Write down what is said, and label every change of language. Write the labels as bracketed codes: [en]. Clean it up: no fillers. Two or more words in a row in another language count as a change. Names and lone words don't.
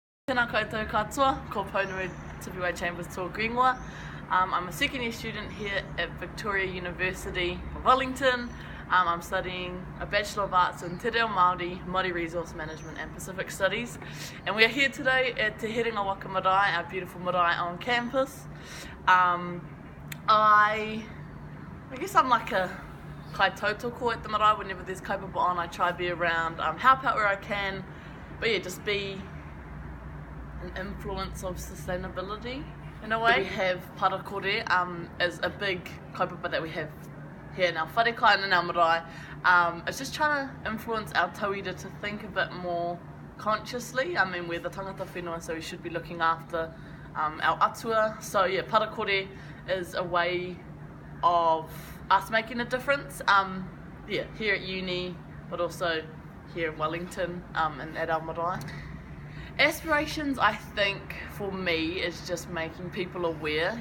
[mi] Tēnā koutou katoa, ko Pounamu Tipiwai-Chambers tō Greenwa. [en] I'm a second year student here at Victoria University of Wellington. I'm studying a Bachelor of Arts in Te Reo Māori, Māori Resource Management and Pacific Studies. And we are here today at Te Herenga Waka Marae, our beautiful marae on campus. I guess I'm like a [mi] kai tautoko [en] at the marae. Whenever there's kaupapa on, I try to be around, help out where I can, but yeah, just be an influence of sustainability in a way. We have parakore as a big kaupapa that we have here in our wharekai and in our marae. It's just trying to influence our tauira to think a bit more consciously. I mean, we're the [mi] tangata whenua, [en] so we should be looking after our atua. So yeah, parakore is a way of us making a difference. Yeah, here at uni, but also here in Wellington and at our marae. Aspirations, I think, for me, is just making people aware.